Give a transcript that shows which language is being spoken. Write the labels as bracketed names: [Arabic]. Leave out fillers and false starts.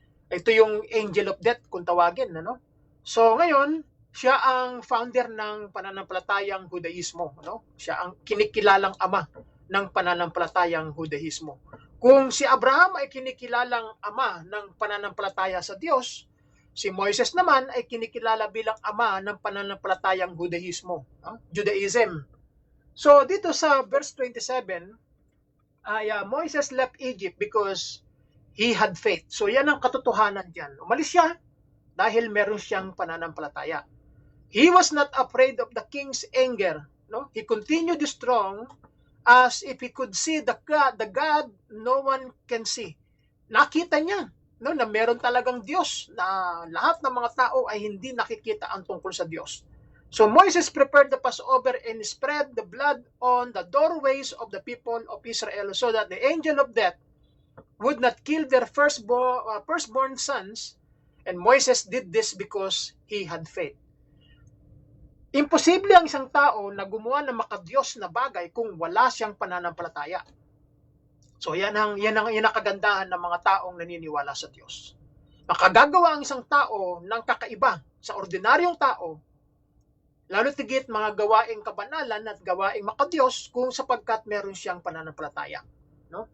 [Filipino] Ito yung angel of death kung tawagin, ano? So ngayon, siya ang founder ng pananampalatayang Judaismo, no? Siya ang kinikilalang ama ng pananampalatayang Judaismo. Kung si Abraham ay kinikilalang ama ng pananampalataya sa Diyos, si Moises naman ay kinikilala bilang ama ng pananampalatayang Judaismo, no? [English] Judaism. [Filipino] So dito sa [English] verse 27, Moises left Egypt because he had faith. [Filipino] So yan ang katotohanan diyan. Umalis siya dahil meron siyang pananampalataya. [English] He was not afraid of the king's anger, no? He continued strong as if he could see the God no one can see. [Filipino] Nakita niya, no, na meron talagang Diyos, na lahat ng mga tao ay hindi nakikita ang tungkol sa Diyos. [English] So Moses prepared the Passover and spread the blood on the doorways of the people of Israel so that the angel of death would not kill their firstborn sons, and Moses did this because he had faith. [Filipino] Imposible ang isang tao na gumawa ng makadiyos na bagay kung wala siyang pananampalataya. So yan ang kagandahan ng mga taong naniniwala sa Diyos. Makagagawa ang isang tao ng kakaiba sa ordinaryong tao, lalo tigit mga gawaing kabanalan at gawaing makadiyos kung sapagkat meron siyang pananampalataya, no?